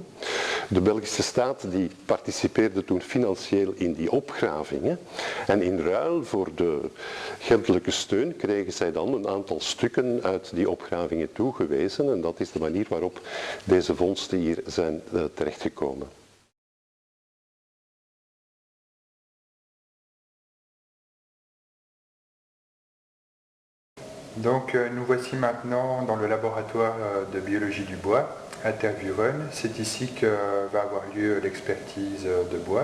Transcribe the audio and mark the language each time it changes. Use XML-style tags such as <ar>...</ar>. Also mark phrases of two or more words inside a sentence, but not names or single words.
<nl>De Belgische staat die participeerde toen financieel in die opgravingen. En in ruil voor de geldelijke steun kregen zij dan een aantal stukken uit die opgravingen toegewezen. En dat is de manier waarop deze vondsten hier zijn terechtgekomen.</nl> <fr>Donc nous voici maintenant dans le laboratoire de biologie du bois à Tervuren. C'est ici que va avoir lieu l'expertise de bois.</fr>